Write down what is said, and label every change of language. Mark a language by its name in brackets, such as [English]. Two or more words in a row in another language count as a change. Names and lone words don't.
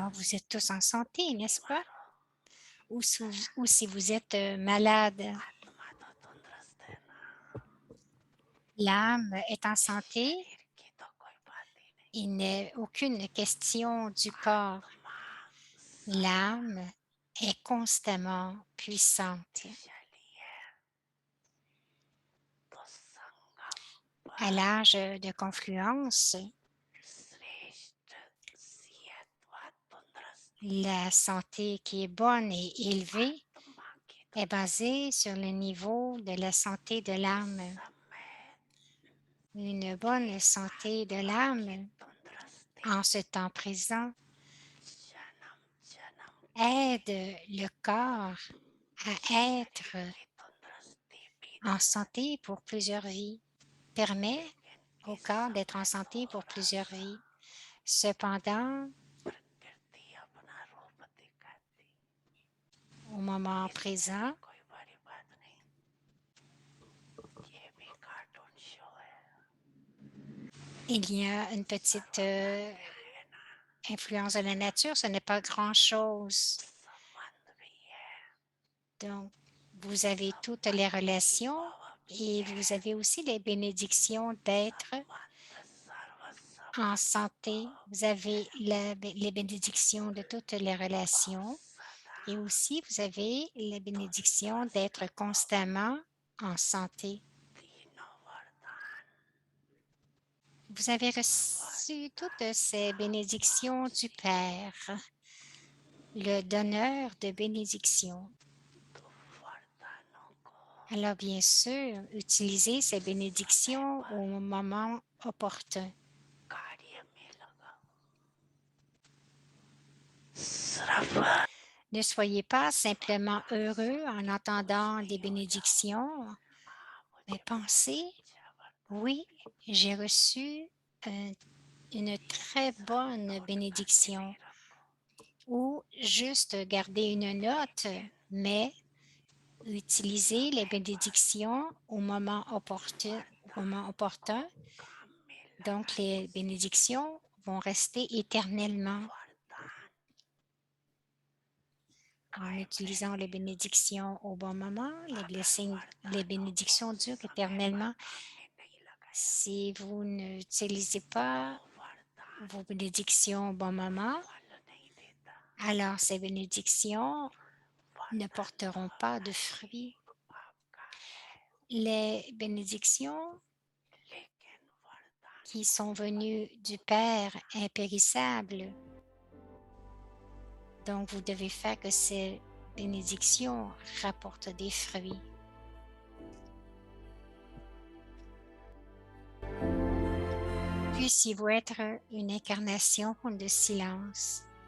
[French] vous êtes tous en santé, n'est-ce pas? Ou si vous êtes malade, [Hindi] आत्मा तो तंदुरुस्त है ना [French] l'âme est en santé. [Hindi] शरीर की तो कोई बात ही नहीं [French] Il n'est aucune question du corps. [Hindi] आत्मा सदा [French] L'âme est constamment puissante. [Hindi] शक्तिशाली है तो संगम [French] À [Hindi] पर [French] l'âge de confluence, [Hindi] श्रेष्ठ सेहत व तंदुरुस्ती [French] la santé qui est bonne et élevée [Hindi] आत्मा की [French] est basée sur le niveau de la santé de l'âme. [Hindi] समय [French] Une [Hindi] की [French] bonne santé de [Hindi] आत्मा की [French] l'âme [Hindi] तंदुरुस्ती [French] en ce temps présent [Hindi] जन्म जन्म [French] aide le corps à être [Hindi] शरीर की तंदुरुस्ती भी [French] en [Hindi] दे [French] santé pour plusieurs vies, permet [Hindi] लेकिन [French] au [Hindi] इस [French] corps d'être en [Hindi] समय [French] santé pour [Hindi] थोड़ा [French] plusieurs [Hindi] सा [French] vies. Cependant, [Hindi] प्रकृति अपना रूप दिखाती [French] au moment [Hindi] इसमें भी [French] présent, [Hindi] कोई बड़ी बात नहीं ये भी [English] cartoon show [Hindi] है [French] il y a une petite [Hindi] सर्वज्ञ है ना [French] influence de la nature, ce n'est pas grand-chose. [Hindi] संबंध भी है [French] Donc, vous avez toutes les [Hindi] संबंध की [French] relations [Hindi] भाव भी [French] et [Hindi] है [French] vous avez aussi les bénédictions d'être [Hindi] संबंध सर्व [French] en [Hindi] संबंध [French] santé. [Hindi] भाव [French] Vous [Hindi] भी है [French] avez les bénédictions de toutes les [Hindi] और [French] relations [Hindi] सदा [French] et aussi vous avez les bénédictions d'être [Hindi] तंदुरुस्त [French] constamment en santé. [Hindi] तीनों वरदान [French] Vous avez reçu [Hindi] वरदान [French] toutes ces bénédictions du [Hindi] वापसी [French] Père, le donneur de bénédictions. [Hindi] तो वरदानों को [French] Alors, bien sûr, utilisez ces [Hindi] समय [French] bénédictions [Hindi] पर [French] au moment opportun. [Hindi] कार्य में लगाओ सिर्फ [French] Ne soyez pas simplement [Hindi] आत्मा [French] heureux en [Hindi] खुश [French] entendant des [Hindi] नहीं हो [French] bénédictions, [Hindi] जाओगे [French] mais [Hindi] मुझे बहुत [French] pensez, [Hindi] अच्छा वरदान [French] oui, [Hindi] मिला [French] j'ai reçu un- une [Hindi] ये [French] très [Hindi] सब [French] bonne [Hindi] नोट करके [French] bénédiction [Hindi] नहीं रखो [French] ou juste garder une note, [Hindi] लेकिन [French] mais utilisez les [Hindi] समय पर [French] bénédictions au moment [Hindi] वरदान को [French] opportun. [Hindi] काम में [French] Donc, [Hindi] लगाने [French] les [Hindi] से [French] bénédictions vont rester éternellement. [Hindi] वरदान [French] En [Hindi] कायम [French] utilisant les [Hindi] रहेंगे [French] bénédictions au bon moment, [Hindi] अगर [French] les [Hindi] वरदानों को [French] bénédictions durent [Hindi] समय पर [French] éternellement. [Hindi] काम में नहीं लगाया [French] Si vous n'utilisez [Hindi] तो [French] pas [Hindi] वरदान [French] vos bénédictions au bon moment, [Hindi] फल नहीं देता [French] alors ces bénédictions ne [Hindi] वरदान तो [French] porteront pas de [Hindi] हमारे [French] fruits. [Hindi] आपका है [French] Les bénédictions [Hindi] लेकिन वरदान [French] qui [Hindi] को [French] sont [Hindi] फल [French] venues du Père [Hindi] देना [French] impérissable, donc vous devez faire que ces bénédictions rapportent des fruits. Puissiez-vous être une incarnation de silence.